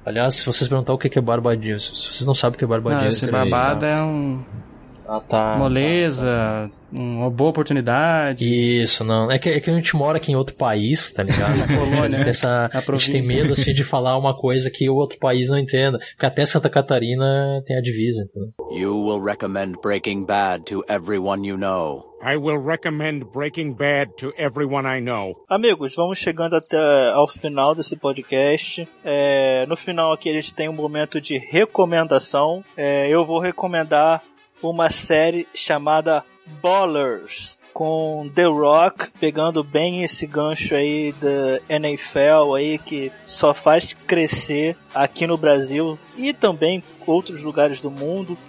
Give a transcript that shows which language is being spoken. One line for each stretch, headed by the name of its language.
Portuguese: Aliás, se vocês perguntar o que é barbadinha, se vocês não sabem o que é barbadinha... Ah, barbada é um... Ah, tá. Moleza, tá. Uma boa oportunidade. Isso, não. É que a gente mora aqui em outro país, tá ligado? Na Polônia, a gente tem essa, a província. A gente tem medo assim, de falar uma coisa que o outro país não entenda. Porque até Santa Catarina tem a divisa.
English: You will recommend Breaking Bad to everyone you know. I will recommend Breaking Bad to everyone I know.
Portuguese: Amigos, vamos chegando até ao final desse podcast. No final aqui a gente tem um momento de recomendação. Eu vou recomendar uma série chamada Ballers, com The Rock, pegando bem esse gancho aí da NFL aí, que só faz crescer aqui no Brasil e também outros lugares do mundo.